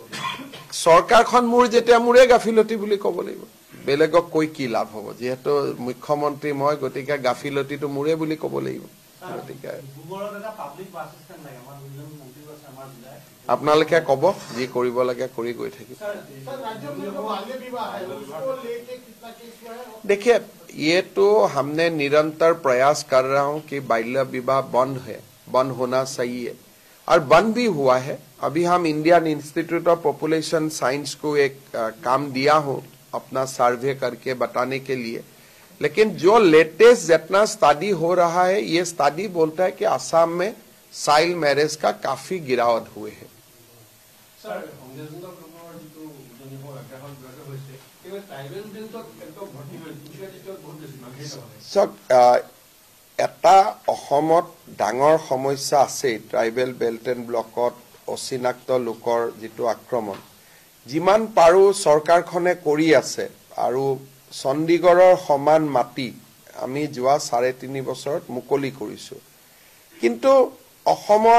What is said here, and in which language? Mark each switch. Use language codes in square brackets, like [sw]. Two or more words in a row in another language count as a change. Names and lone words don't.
[as] চৰকাৰখন মোৰ যেতিয়া মোৰে গাফিলতি বুলি ক'ব লাগিব বেলেগক কৈ কি লাভ হ'ব যেহেতু মুখ্যমন্ত্ৰী মই গতিকে গাফিলতিটো মোৰে বুলি ক'ব লাগিব গতিকে আপোনালোকে ক'ব যি কৰিব লাগে কৰি গৈ থাকিব [hi] देखिए ये तो हमने निरंतर प्रयास कर रहा हूं कि बाल्य विवाह बंद होना चाहिए और बंद भी हुआ है अभी हम इंडियन इंस्टीट्यूट ऑफ पॉपुलेशन साइंस को एक काम दिया हूं अपना सर्वे करके बताने के लिए लेकिन जो लेटेस्ट जितना स्टडी हो रहा है ये स्टडी बोलता है कि असम में [en] child marriage [hi] का काफी गिरावट हुए है [as] এটা অসমত ডাঙৰ সমস্যা আছে [en] tribal belt and blockত [as] অচিনাক্ত লোকৰ যিটো আক্ৰমণ যিমান পাৰো চৰকাৰখনে কৰি আছে আৰু চণ্ডীগড়ৰ সমান মাটি আমি যোৱা 3.5 বছৰত মুকলি কৰিছো কিন্তু অসমৰ